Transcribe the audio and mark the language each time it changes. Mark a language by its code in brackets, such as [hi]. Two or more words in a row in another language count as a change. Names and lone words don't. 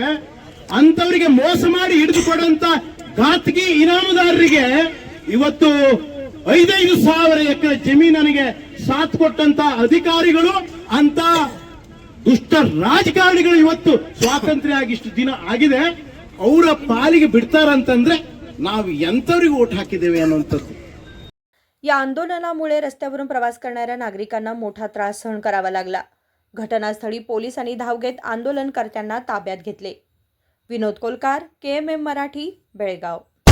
[kn] ಅಂತವರಿಗೆ ಮೋಸ ಮಾಡಿ ಹಿಡಿದು ಕೊಡಂತ ಘಾತಕಿ ಇನಾಮದಾರರಿಗೆ ಇವತ್ತು 5,000 ಎಕರೆ ಜಮೀನಿಗೆ ಸಾಥ್ ಕೊಟ್ಟಂತ ಅಧಿಕಾರಿಗಳು, ಅಂತ ದುಷ್ಟ ರಾಜಕಾರಣಿಗಳು ಇವತ್ತು ಸ್ವಾತಂತ್ರ್ಯ ಆಗಿ ಇಷ್ಟು ದಿನ ಆಗಿದೆ, ಅವರ ಪಾಲಿಗೆ ಬಿಡ್ತಾರಂತಂದ್ರೆ ನಾವು ಎಂಥವ್ರಿಗೆ ಓಟ್ ಹಾಕಿದ್ದೇವೆ ಅನ್ನುವಂಥದ್ದು. [mr] या आंदोलनामुळे रस्त्यावरून प्रवास करणाऱ्या नागरिकांना मोठा त्रास सहन करावा लागला. घटनास्थळी पोलिसांनी धाव घेत आंदोलनकर्त्यांना ताब्यात घेतले. विनोद कोलकार, KMM मराठी, बेळगाव.